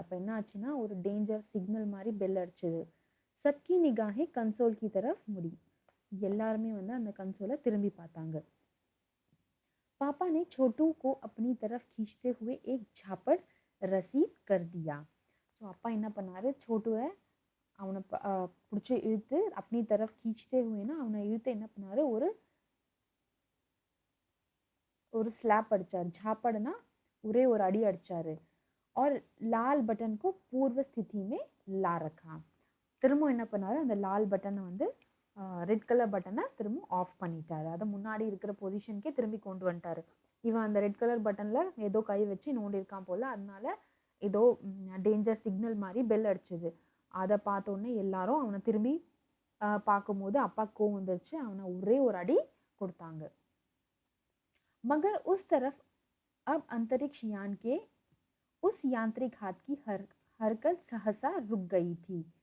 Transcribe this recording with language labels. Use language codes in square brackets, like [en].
[ta] அப்போ என்ன ஆச்சுன்னா ஒரு டேஞ்சர் சிக்னல் மாதிரி பெல் அடிச்சது. [hi] सबकी निगाहें कंसोल की तरफ मुड़ी. [ta] எல்லாருமே வந்து அந்த கன்சோலை திரும்பி பார்த்தாங்க. [hi] पापा ने छोटू को अपनी तरफ खींचते हुए एक झापड़ रसीद कर दिया. [ta] ஸோ அப்பா என்ன பண்ணாரு, छोटूவை அவனை பிடிச்சி இழுத்து [hi] अपनी तरफ खींचते हुए [ta] அவனை இழுத்து என்ன பண்ணாரு, ஒரு ஸ்லாப் அடிச்சார். झापड़ना ஒரே ஒரு அடி அடிச்சாரு. [hi] और लाल बटन को पूर्व स्थिति में ला रखा. [ta] திரும்ப என்ன பண்ணாரு, அந்த லால் பட்டனை வந்து ரெட் கலர் பட்டனை திரும்ப ஆஃப் பண்ணிட்டாரு. அதை முன்னாடி இருக்கிற பொசிஷனுக்கே திரும்பி கொண்டு வந்துட்டாரு. இவன் அந்த ரெட் கலர் பட்டனில் ஏதோ கை வச்சு நோண்டி இருக்கான் போல். அதனால ஏதோ டேஞ்சர் சிக்னல் மாதிரி பெல் அடிச்சது. அதை பார்த்தோன்னே எல்லாரும் அவனை திரும்பி பார்க்கும்போது அப்பா கோவம் வந்துருச்சு. அவனை ஒரே ஒரு அடி கொடுத்தாங்க. [hi] मगर उस तरफ अब अंतरिक्ष यान के उस यांत्रिक हाथ की हरकत सहसा रुक गई थी.